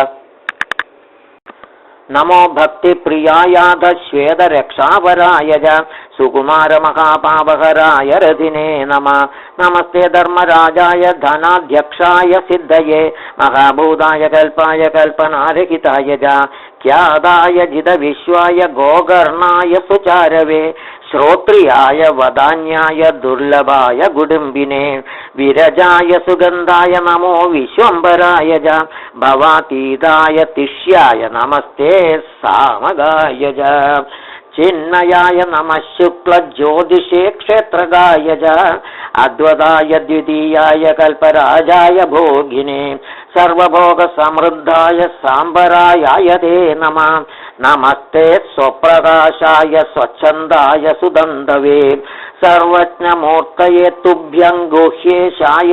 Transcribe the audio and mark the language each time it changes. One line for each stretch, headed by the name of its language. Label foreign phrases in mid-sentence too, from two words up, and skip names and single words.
Sanskrit: നമോ ഭക്തിപ്രിയായാധ ശ്വേതരക്ഷാവരായ ച സുകുമാരമഹാപാപഹരായ രഥിനേ നമ നമസ്തേ ധർമ്മരാജായ ധനാധ്യക്ഷായ സിദ്ധയേ മഹാഭൂതായ കൽപ്പായ കൽപ്പനാരഹിതായ ച ഖ്യാതായ ജിതവിശ്വായ ഗോകർണായ സുചാരവേ ശ്രോത്രിയായ വദാന്യായ ദുർലഭായ കുടുംബിനെ വിരജായ സുഗന്ധായ നമോ വിശ്വംഭരായ ച ഭവാതീതായ തിഷ്യായ നമസ്തേ സാമഗായ ച चिन्मयाय नमः शुक्लज्योतिषे क्षेत्रगाय च अद्वदाय द्वितीयाय कल्पराजाय भोगिने सर्वभोगसमृद्धाय सांबरायाय ते नमः नमस्ते स्वप्रकाशाय स्वच्छन्दाय सुदन्तवे सर्वज्ञमूर्तये तुभ्यं गुह्येशाय